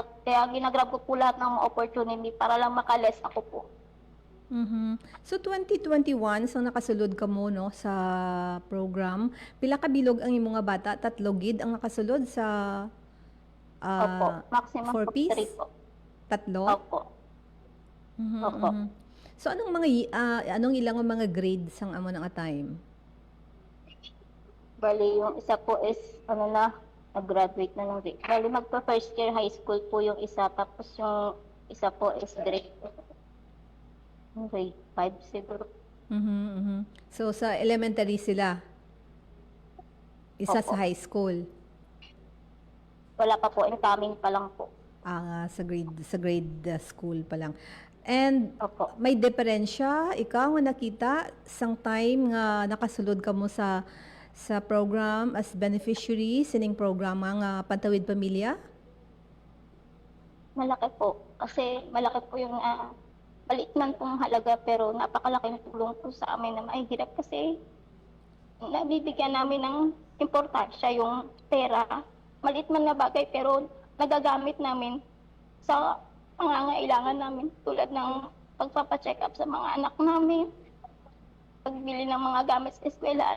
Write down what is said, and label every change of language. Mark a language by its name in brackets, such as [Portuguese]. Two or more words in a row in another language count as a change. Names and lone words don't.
[Filipino] Kaya ginagrab ko po lahat ng mga opportunity para lang makales ako po. [Hiligaynon] Mhm. So 2021, so nakasulod ka mo no sa program. Pila ka bilog ang imong nga bata? 3 gid ang nakasulod sa [Filipino] Opo, maximum 4 po [Hiligaynon] piece? [Filipino] 3 po. [Hiligaynon] 3? [Filipino] Opo. Mhm, Opo. mhm. [Hiligaynon] So anong ilang mga grades ang amo nga time? [Filipino] Bali, yung isa po is, nag-graduate na ng grade. Bali, magpa-first year high school po yung isa, tapos yung isa po is grade 5 siguro. [Hiligaynon] Mhm, mhm. So sa elementary sila. Isa [Filipino] Opo. [Hiligaynon] sa high school. [Filipino] Wala pa po, incoming pa lang po. [Hiligaynon] Sa grade school pa lang. [English] And [Filipino] Opo. [Hiligaynon] may diferensya ikaw nga nakita sang time nga nakasulod ka mo sa program [English] as beneficiary [Hiligaynon] sining programa nga Pantawid Pamilya? [Filipino] Malaki po. Kasi malaki po yung maliit man pong halaga, pero napakalaking tulong po sa amin na mahihirap kasi nabibigyan namin ng importansya yung pera. Maliit man na bagay pero nagagamit namin sa pangangailangan namin, tulad ng pagpapacheck up sa mga anak namin, pagbili ng mga gamit sa eskwela.